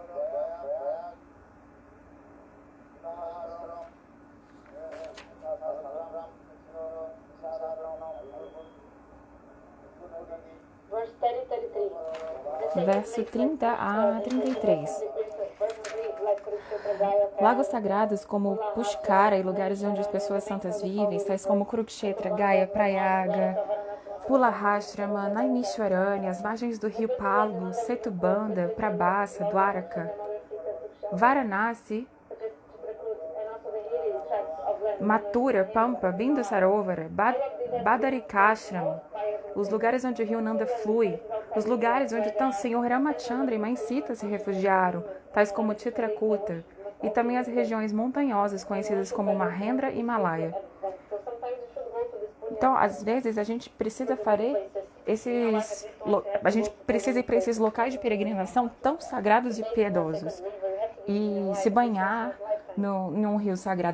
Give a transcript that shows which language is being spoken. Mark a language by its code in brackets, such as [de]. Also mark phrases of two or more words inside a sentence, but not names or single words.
[pt] Verso 30 a 33. Lagos sagrados como Pushkara e lugares onde as pessoas santas vivem, tais como Kurukshetra, Gaya, Prayaga, Pulahashrama, Naimishwarani, as margens do rio Palgu, Setubanda, Prabhasa, Dwaraka, Varanasi, Mathura, Pampa, Bindu Sarovara, Badarikashram, os lugares onde o rio Nanda flui, os lugares onde o Senhor Ramachandra e Mãe Sita se refugiaram, tais como Chitrakuta, e também as regiões montanhosas conhecidas como Mahendra e Himalaya. Então, às vezes, a gente precisa ir para esses locais de peregrinação tão sagrados e piedosos, e se banhar num rio sagrado.